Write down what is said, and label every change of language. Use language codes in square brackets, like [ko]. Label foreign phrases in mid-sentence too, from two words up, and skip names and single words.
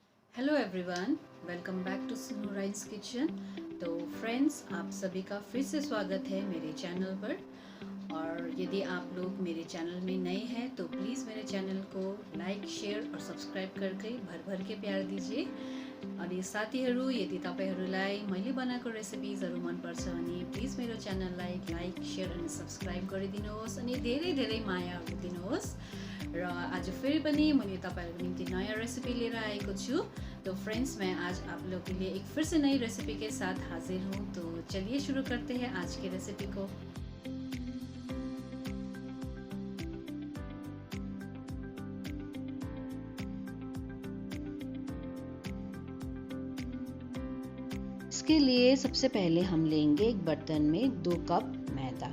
[en] Hello everyone, welcome back to Snow Rain's Kitchen. [hi] तो फ्रेंड्स, आप सभी का फिर से स्वागत है मेरे चैनल पर। और यदि आप लोग मेरे चैनल में नए हैं तो प्लीज़ मेरे चैनल को लाइक, शेयर और सब्सक्राइब करके भर भर के प्यार दीजिए। [ne] अनि साथीहरू, यदि तपाईँहरूलाई मैले बनाएको रेसिपिजहरू मनपर्छ भने प्लिज मेरो च्यानललाई लाइक, शेयर अनि सब्सक्राइब गरिदिनुहोस् अनि धेरै धेरै मायाहरू दिनुहोस्। र आज फिर पनि मैले तपाईँहरूको निम्ति नयाँ रेसिपी लिएर आएको छु। [hi] तो फ्रेंड्स, मैं आज आप लोगों के लिए एक फिर से नई रेसिपी के साथ हाजिर हूँ। तो चलिए शुरू करते हैं आज की रेसिपी को। इसके लिए सबसे पहले हम लेंगे एक बर्तन में 2 कप मैदा।